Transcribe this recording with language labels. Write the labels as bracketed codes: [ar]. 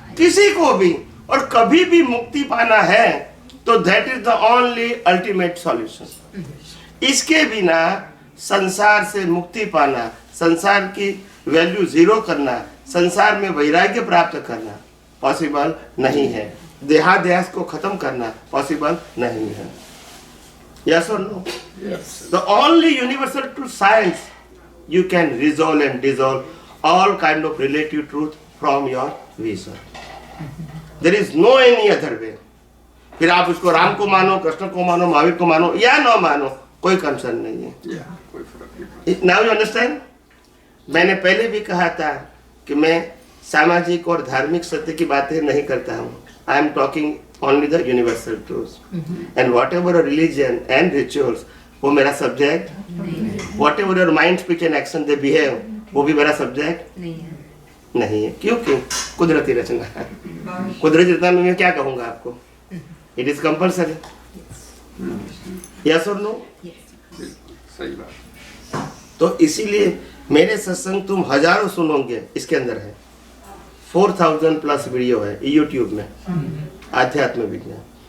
[hi] किसी को भी और कभी भी मुक्ति पाना है तो [en] That is the only ultimate solution. [hi] इसके बिना संसार से मुक्ति पाना, संसार की वैल्यू जीरो करना, संसार में वैराग्य प्राप्त करना पॉसिबल नहीं है। देहाध्यास को खत्म करना पॉसिबल नहीं है। [en] Yes or no? Yes. The only universal truth science you can resolve and dissolve all kind of relative truth from your vision. There is no any other way. [hi] फिर आप उसको राम को मानो, कृष्ण को मानो, महावीर को मानो या न मानो, कोई कंसर्न नहीं है। कोई फर्क नहीं। [en] Now you understand? [hi] मैंने पहले भी कहा था कि मैं सामाजिक और धार्मिक सत्य की बातें नहीं करता हूँ। [en] I am talking only the universal truths. And whatever a religion and rituals, [hi] वो मेरा subject. [en] Whatever your mind, speech and action they behave, [hi] वो भी मेरा सब्जेक्ट नहीं है। क्योंकि कुदरती रचना है। कुदरती रचना में मैं क्या कहूँगा आपको? [en] It is compulsory. Yes or no? [hi] सही बात। तो इसीलिए मेरे सत्संग तुम हजारों सुनोगे, इसके अंदर है 4000 प्लस वीडियो है यूट्यूब में, आध्यात्म विज्ञान।